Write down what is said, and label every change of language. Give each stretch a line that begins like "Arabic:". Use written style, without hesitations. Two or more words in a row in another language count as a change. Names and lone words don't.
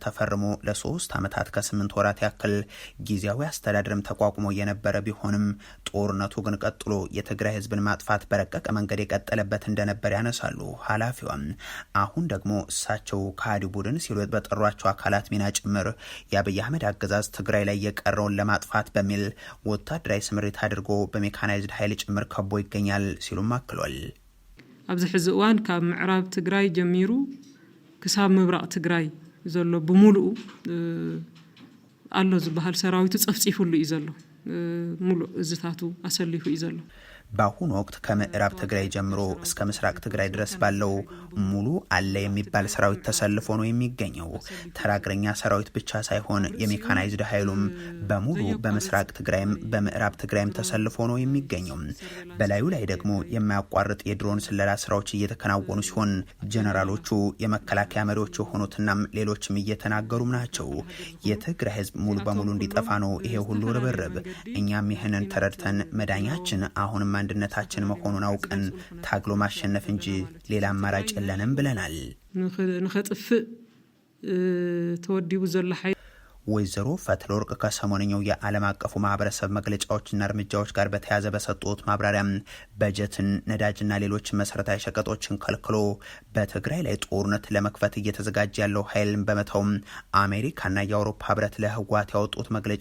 Amharic: ተፈርሞ ለ3 ዓመታት ከ8 ወራት ያክል ጊዜያዊ አስተዳደርም ተቋቁሞ የነበረ ቢሆንም ጦርነቱ ግን ቀጥሎ የትግራይ ህዝብን ማጥፋት በረቀቀ መንገድ የቀጠለበት እንደነበር ያነሳሉ ኃላፊዋም። አሁን ደግሞ እሳቸው ከሃዲ ቡድን ሲሉ በጠሯቸው አካላት ሚና ጭምር የአብይ አህመድ አገዛዝ ትግራይ ላይ የቀረውን ለማጥፋት በሚል ወታደራዊ ስምሪት አድርጎ በሜካናይዝድ ኃይል ጭምር ከቦ ይገኛል ሲሉም አክሏል።
Tigrinya: ኣብዚ ሕዚ እዋን ካብ ምዕራብ ትግራይ ጀሚሩ ክሳብ ምብራቅ ትግራይ ዘሎ ብሙሉኡ ኣሎ ዝበሃል ሰራዊቱ ጸፍጺፉሉ እዩ ዘሎ ሙሉእ እዝታቱ አሰሊፉ እዩ ዘሎ።
Amharic: በአሁኑ ወቅት ከምዕራብ ትግራይ ጀምሮ እስከ ምስራቅ ትግራይ ድረስ ባለው ሙሉ አለ የሚባል ሰራዊት ተሰልፎ ነው የሚገኘው። ተራግረኛ ሰራዊት ብቻ ሳይሆን የሜካናይዝድ ኃይሉም በሙሉ በምስራቅ ትግራይም በምዕራብ ትግራይም ተሰልፎ ነው የሚገኘው። በላዩ ላይ ደግሞ የማያቋርጥ የድሮን ስለላ ስራዎች እየተከናወኑ ሲሆን ጀነራሎቹ የመከላከያ መሪዎች የሆኑትናም ሌሎችም እየተናገሩም ናቸው። የትግራይ ህዝብ ሙሉ በሙሉ እንዲጠፋ ነው ይሄ ሁሉ ርብርብ። እኛም ይህንን ተረድተን መዳኛችን አሁንም አንድነታችን መሆኑን አውቀን ታግሎ ማሸነፍ እንጂ ሌላ አማራጭ የለንም ብለናል።
Tigrinya: ንኸጥፍእ ተወዲቡ ዘሎ ኃይል
Amharic: ወይዘሮ ፈትለወርቅ ከሰሞነኛው የዓለም አቀፉ ማህበረሰብ መግለጫዎችና እርምጃዎች ጋር በተያያዘ በሰጡት ማብራሪያም በጀትን፣ ነዳጅና ሌሎች መሰረታዊ ሸቀጦችን ከልክሎ በትግራይ ላይ ጦርነት ለመክፈት እየተዘጋጀ ያለው ኃይልን በመተውም አሜሪካና የአውሮፓ ህብረት ለህወሓት ያወጡት መግለጫ